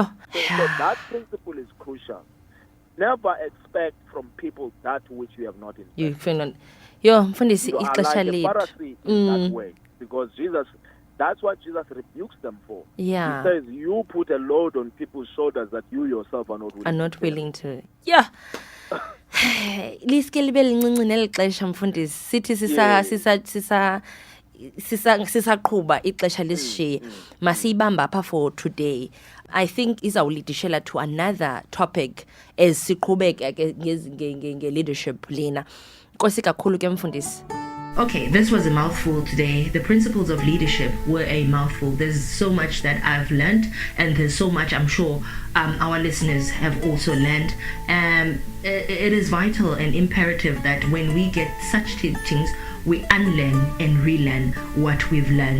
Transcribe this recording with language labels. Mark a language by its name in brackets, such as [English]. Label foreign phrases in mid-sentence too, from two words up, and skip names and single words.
[English] So that principle is crucial. Never expect from people that which you have not invested. You are like a Pharisee in that way. Because that's what Jesus rebukes them for. Yeah. He says, you put a load on people's shoulders that you yourself are not willing to. Yeah. [Xhosa] Liske libe lincinci neli xesha mfundisi sithi sisaqhuba ixesha lisishiye masiyibamba apha [English] for today. I think izawulidishela to another topic as [Xhosa] siqhubeka ke nge-leadership lena. Nkosi kakhulu ke mfundisi. [English] Okay, this was a mouthful today. The principles of leadership were a mouthful. There's so much that I've learned, and there's so much I'm sure our listeners have also learned. It is vital and imperative that when we get such teachings, we unlearn and relearn what we've learned.